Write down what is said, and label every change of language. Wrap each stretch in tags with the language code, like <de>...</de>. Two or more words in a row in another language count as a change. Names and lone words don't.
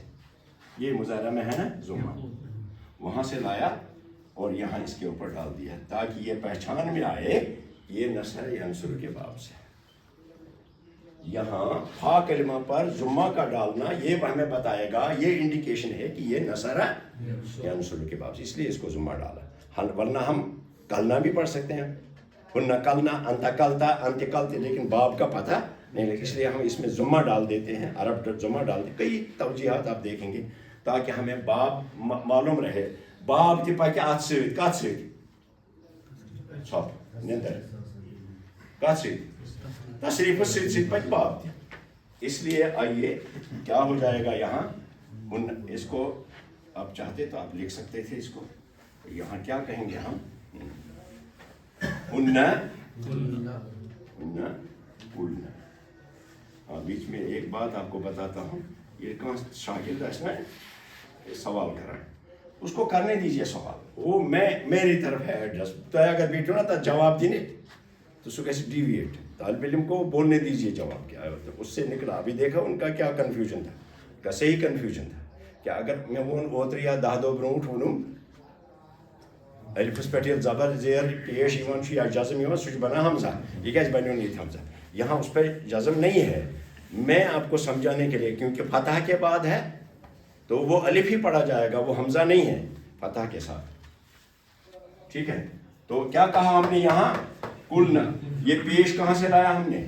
<ur>یہ مضارع میں ہے نا ضمہ، وہاں سے لایا اور یہاں اس کے اوپر ڈال دیا تاکہ یہ پہچان میں آئے یہ نصر ینصر کے باب سے۔ یہاں فا کلمہ پر ضمہ کا ڈالنا یہ ہمیں بتائے گا، یہ انڈیکیشن ہے کہ یہ نصر ینصر کے باب سے، اس لیے اس کو ضمہ ڈالا، ورنہ ہم کلنا بھی پڑھ سکتے ہیں،</ur> <ar>ہن کلنا انت کلتا انت کلتے،</ar> <ur>لیکن باب کا پتہ نہیں لگے، اس لیے ہم اس میں ضمہ ڈال دیتے ہیں، عرب ضمہ ڈال دیتے، کئی توجیحات آپ دیکھیں گے تاکہ ہمیں باب معلوم رہے۔</ur> <ks>باب تہ پکہ ات سۭتۍ کتھ سۭتۍ؟ ژھۄپہٕ نِندٕر کتھ سۭتۍ؟ تصریفس سۭتۍ سۭتۍ پکہ باب تہ،</ks> <ur>اس لیے آئیے کیا ہو جائے گا یہاں، اس کو آپ چاہتے تو آپ لکھ سکتے تھے اس کو، یہاں کیا کہیں گے ہم؟ ہاں بیچ میں ایک بات آپ کو بتاتا ہوں، یہ کہاں شاگرد ہے نا یہ سوال کر رہا ہے، اس کو کرنے دیجئے سوال، وہ میری طرف ہے ایڈریس، تو اگر بیٹھو نا تو جواب دینے تو</ur> <ks>سو گژھِ</ks> <ur>ڈیویٹ، طالب علم کو بولنے دیجئے جواب کیا ہے، اس سے نکلا۔ ابھی دیکھا ان کا کیا کنفیوژن تھا، ان کا صحیح کنفیوژن تھا کہ اگر میں</ur> <ks>وون اوترٕ یا 10 دۄہ برونٛٹھ ووٚنُم الفس پہ ییٚلہِ زبر زیر پیش یِوان چھُ یا جزم یِوان سُہ چھُ بنان حمزہ، یہ کیازِ بنیو نہٕ ییٚتہِ حمزہ؟</ks> <ur>یہاں اس پہ جزم نہیں ہے، میں آپ کو سمجھانے کے لیے، کیونکہ فتح کے بعد ہے تو وہ الف ہی پڑھا جائے گا، وہ حمزہ نہیں ہے فتح کے ساتھ، ٹھیک ہے؟ تو کیا کہا ہم نے یہاں؟ قلنا، یہ پیش کہاں سے لایا ہم نے؟</ur>